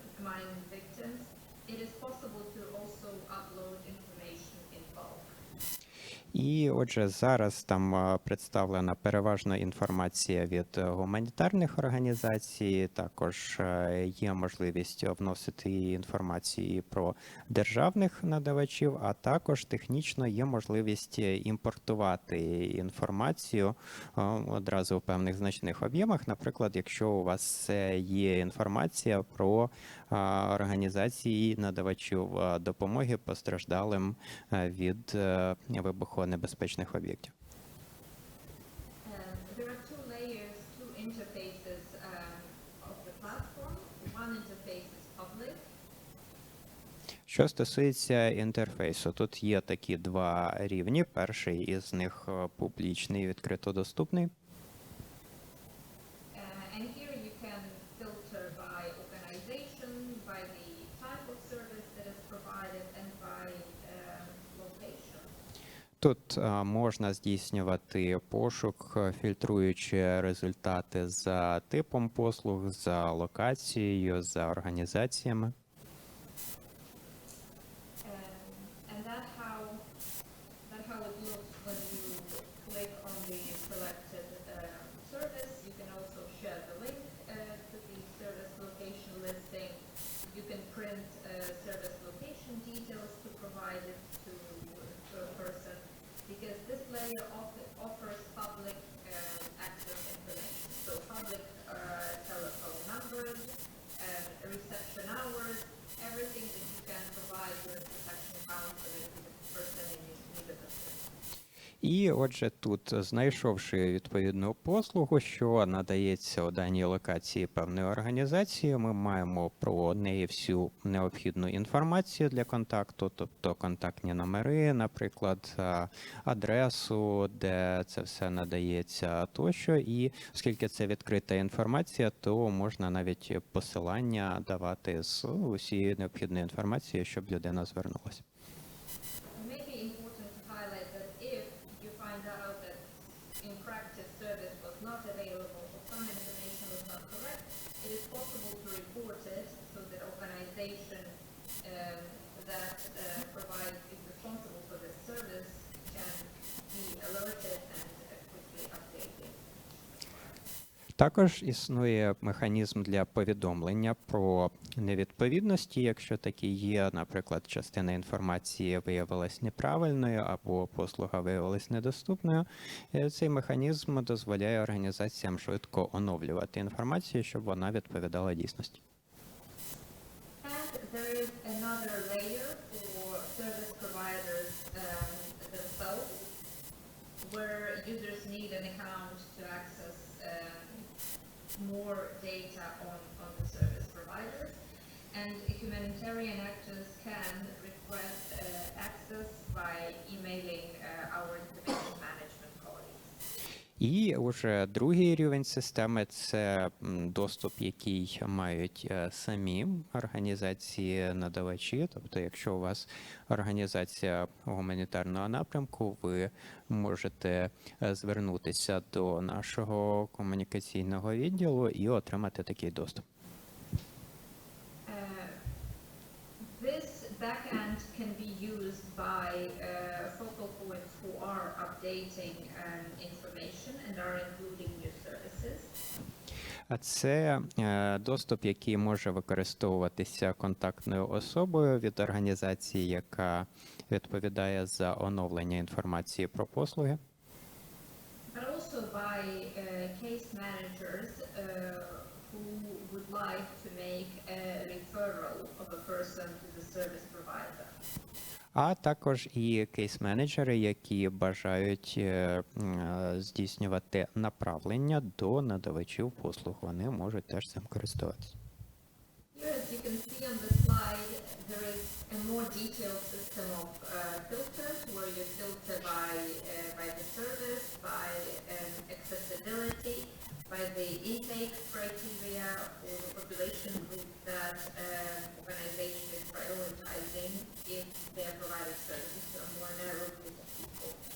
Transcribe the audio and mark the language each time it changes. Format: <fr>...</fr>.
<en>mine victims, it is possible to also upload information in bulk.</en> <uk>І отже, зараз там представлена переважно інформація від гуманітарних організацій, також є можливість вносити інформацію про державних надавачів, а також технічно є можливість імпортувати інформацію одразу в певних значних об'ємах. Наприклад, якщо у вас є інформація про організації надавачів допомоги постраждалим від вибухонебезпечних об'єктів.</uk> <en>There are two layers, two interfaces of the platform. One interface is public.</en> <uk>Що стосується інтерфейсу, тут є такі два рівні. Перший із них публічний, відкрито доступний.</uk> <en>And here you can filter by organization, by the type of service that is provided, and by location.</en> <uk>Тут можна здійснювати пошук, фільтруючи результати за типом послуг, за локацією, за організаціями.</uk> <en>And that how it looks when you click on the selected service. You can also share the link to the service location listing. You can print service location details to provide it to a person, because this layer offers public access information. So public telephone numbers, reception hours, everything that you can provide your protection counseling to the person in need of assistance.</en> <uk>І отже, тут, знайшовши відповідну послугу, що надається у даній локації певної організації, ми маємо про неї всю необхідну інформацію для контакту, тобто контактні номери, наприклад, адресу, де це все надається тощо. І оскільки це відкрита інформація, то можна навіть посилання давати з усієї необхідної інформації, щоб людина звернулася.</uk> <en>It may be important to highlight that if you find out that in practice service was not available or some information was not correct, it is possible to report it so that organization that is responsible for this service can be alerted and quickly updated.</en> <uk>Також існує механізм для повідомлення про невідповідності, якщо такі є, наприклад, частина інформації виявилась неправильною або послуга виявилась недоступною. Цей механізм дозволяє організаціям швидко оновлювати інформацію, щоб вона відповідала дійсності.</uk> <en>And there is another layer for service providers themselves, where users need an account to access more data on the service providers. And humanitarian actors can request access by emailing our information management colleagues.</en> <uk>І вже другий рівень системи – це доступ, який мають самі організації-надавачі. Тобто, якщо у вас організація гуманітарного напрямку, ви можете звернутися до нашого комунікаційного відділу і отримати такий доступ.</uk> <en>This backend can be used by focal points who are updating information and are including new services.</en> <uk>А це доступ, який може використовуватися контактною особою від організації, яка відповідає за оновлення інформації про послуги.</uk> <en>But also by case managers who would like to make a referral of a person to the service provider.</en> <uk>А також і кейс-менеджери, які бажають здійснювати направлення до надавачів послуг. Вони можуть теж цим користуватися.</uk> <en>Here, as you can see on the slide, there is a more detailed system of filters, where you filter by the service, by accessibility, by the intake criteria or the population group that organization is prioritizing if they are providing services to a more narrow group of people.</en>